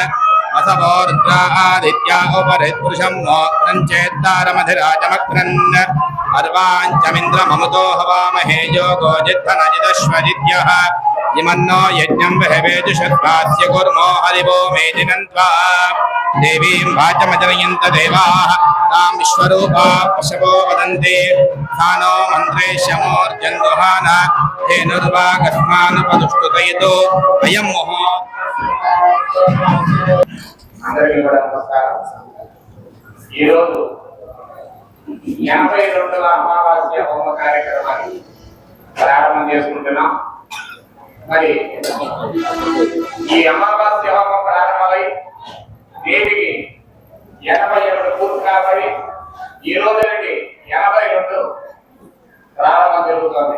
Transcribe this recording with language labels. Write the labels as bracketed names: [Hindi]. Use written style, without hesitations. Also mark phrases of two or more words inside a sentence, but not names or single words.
[Sanskrit] असवो रुद्रा आदित्या उपरिपुरुषं नो क्रञ्चेत्तारमधिराजमक्रन् अर्वाञ्चमिन्द्रममुतो हवामहे योगो जिद्धनजिदश्वजिद्यः इमन्नो यज्ञं विहवेजुषद्वास्य कुर्मो हरिवो मेदिनन्त्वा देवीं वाचमजनयन्त देवाः तां विश्वरूपा पशवो वदन्ति सा नो मन्त्रेशमोर्जन्दुहान धेनुर्वागस्मानुपदुष्टुतयितो अयं मोहो। [Telugu] అందరికీ కూడా నమస్కారం. ఈరోజు 82వ అమావాస్య హోమ కార్యక్రమాన్ని ప్రారంభం చేసుకుంటున్నాం. మరి ఈ అమావాస్య హోమం ప్రారంభమై దేవికి 82 పూర్తి కాబట్టి ఈ రోజు నుండి 82 ప్రారంభం జరుగుతుంది.